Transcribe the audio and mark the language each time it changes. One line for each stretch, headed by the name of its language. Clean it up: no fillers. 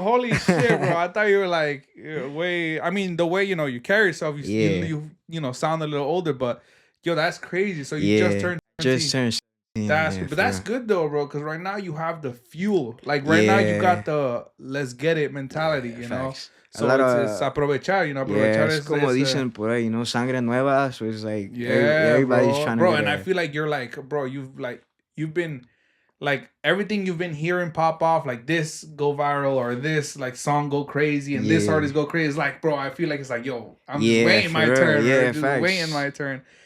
English: Holy shit, bro. I thought you were like way. I mean, the way you carry yourself, you sound a little older, but yo, that's crazy. So you just turned 17. Just turned 17. That's good though, bro. Because right now you have the fuel. Like right now you got the let's get it mentality. Facts. So it's
Spanish: aprovechar. Aprovechar es como dicen por ahí, sangre nueva.
English: So it's like everybody's trying to. Bro, and I feel like you're like, bro, you've been. Like everything you've been hearing pop off, like this go viral or this like song go crazy and this artist go crazy. It's like, bro, I feel like it's like, yo, I'm just waiting my turn. Yeah, just waiting my turn.